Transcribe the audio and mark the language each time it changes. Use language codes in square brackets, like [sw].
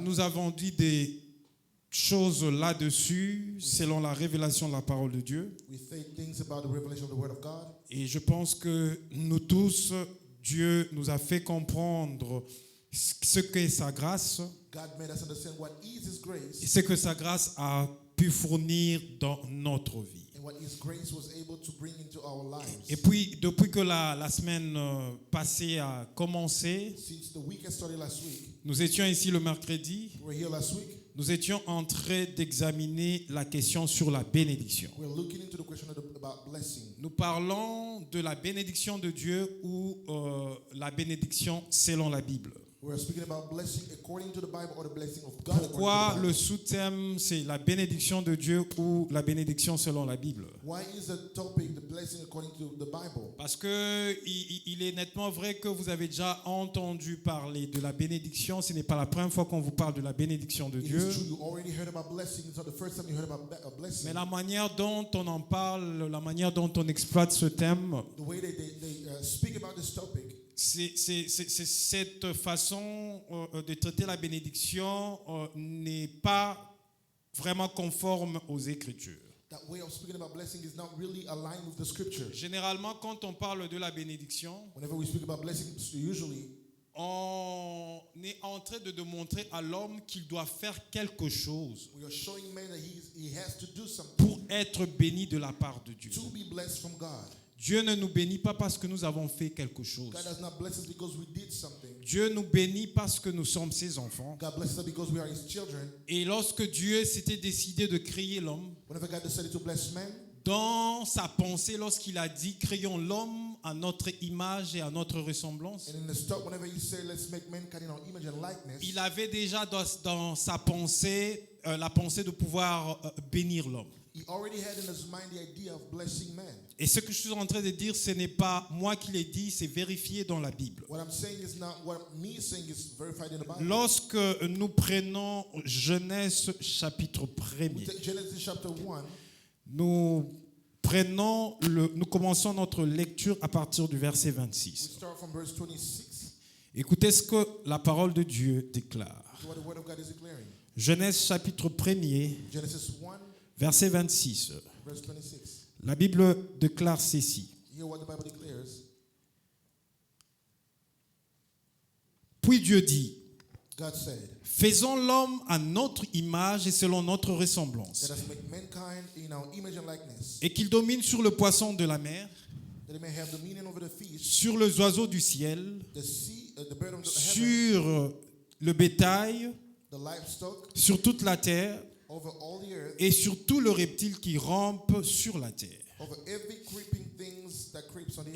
[fr] Nous avons dit des choses là-dessus selon la révélation de la parole de Dieu. [en] We say things about the revelation of the Word of God. [fr] Et je pense que nous tous, Dieu nous a fait comprendre ce qu'est sa grâce [en] God made us understand what is His [fr] et [en] grace [fr] ce que sa grâce a pu fournir dans notre vie. [en] and what His grace was able to bring into our lives. [fr] Et puis, depuis que la semaine passée a commencé, [en] Since the week has started last week, [fr] nous étions ici le mercredi, [en] we were here last week. [fr] nous étions en train d'examiner la question sur la bénédiction. [en] We're looking into the question about blessing. [fr] Nous parlons de la bénédiction de Dieu ou la bénédiction selon la Bible. [en] We're speaking about blessing according to the Bible or the blessing of God. [fr] Pourquoi [en] according to the [fr] le [en] Bible. [fr] sous-thème c'est la bénédiction de Dieu ou la bénédiction selon la Bible? [en] Why is the topic the blessing according to the Bible? [fr] Parce que il est nettement vrai que vous avez déjà entendu parler de la bénédiction. Ce n'est pas la première fois qu'on vous parle de la bénédiction de [en] It [fr] Dieu. [en] is true, you already heard about blessing. It's not the first time you heard about a blessing. [fr] Mais la manière dont on en parle, la manière dont on exploite ce thème, [en] The way they speak about this topic, [fr] c'est cette façon de traiter la bénédiction n'est pas vraiment conforme aux Écritures. [en] that way of speaking about blessing is not really aligned with the scripture. [fr] Généralement, quand on parle de la bénédiction, [en] Whenever we speak about blessing, usually [fr] on est en train de démontrer à l'homme qu'il doit faire quelque chose [en] we are showing man that he has to do something [fr] pour être béni de la part de Dieu. [en] to be blessed from God. [fr] Dieu ne nous bénit pas parce que nous avons fait quelque chose. [en] God does not bless us because we did something. [fr] Dieu nous bénit parce que nous sommes ses enfants. [en] God blesses us because we are His children. [fr] Et lorsque Dieu s'était décidé de créer l'homme, [en] Whenever God decided to bless man, [fr] dans sa pensée, lorsqu'il a dit « Créons l'homme à notre image et à notre ressemblance », [en] and in the start, whenever He said, "Let's make mankind in our image and likeness," [fr] il avait déjà dans sa pensée la pensée de pouvoir bénir l'homme. [en] He already had in His mind the idea of blessing man. [fr] Et ce que je suis en train de dire, ce n'est pas moi qui l'ai dit, c'est vérifié dans la Bible. [en] What I'm saying is not what me saying is verified in the Bible. [fr] Lorsque nous prenons Genèse chapitre [en] We [fr] 1er, [en] take Genesis chapter 1. [fr] nous nous commençons notre lecture à partir du verset [en] We [fr] 26. [en] start from verse 26. [fr] Écoutez ce que la parole de Dieu déclare. [en] To what the word of God is declaring. [fr] Genèse chapitre 1er, [en] Genesis 1, [fr] verset 26. [en] verse 26. [fr] La Bible déclare ceci. [en] Hear what the Bible declares. [fr] Puis Dieu dit, [en] God said, [fr] faisons l'homme à notre image et selon notre ressemblance, [en] let us make mankind in our image and likeness, [fr] et qu'il domine sur le poisson de la mer, [en] that he may have dominion over the fish, [fr] sur les oiseaux du ciel, [en] the sea, the bird of the heaven, [fr] sur le bétail, [en] the livestock, [fr] sur toute la terre, [en] over all the earth, [fr] et sur tout le reptile qui rampe sur la terre. [en] over every creeping things that creeps on the earth.